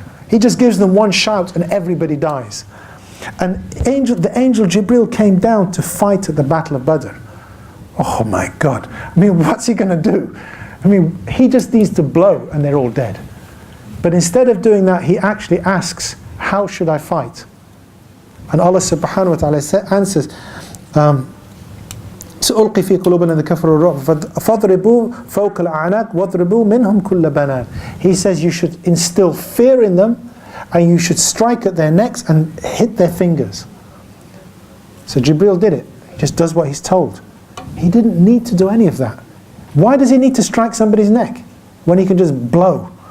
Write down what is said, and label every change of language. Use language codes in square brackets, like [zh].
[en] He just gives them one shout and everybody dies. And the angel Jibril came down to fight at the Battle of Badr. Oh my God. I mean, what's he going to do? I mean, he just needs to blow and they're all dead. But instead of doing that, he actually asks, how should I fight? And Allah subhanahu wa ta'ala answers, [ar] سألقي في قلوب الذين كفروا الرعب فاضربوا فوق الأعناق واضربوا منهم كل بنان. [en] He says you should instill fear in them and you should strike at their necks and hit their fingers. So Jibril did it. He just does what he's told. He didn't need to do any of that. Why does he need to strike somebody's neck when he can just blow?